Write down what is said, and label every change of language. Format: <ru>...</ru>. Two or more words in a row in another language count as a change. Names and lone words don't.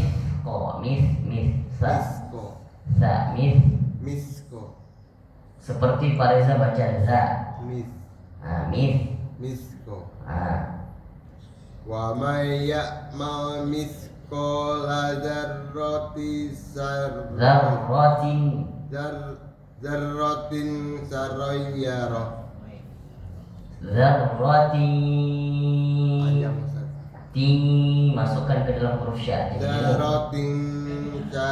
<id>seperti Pak Reza baca za. Misqo. Ah.</id> <ar>ومن يعمل مثقال ذرة شرا يره.</ar> <id>Ting masukkan ke dalam huruf syad.</id> <ar>Dzarratin</ar>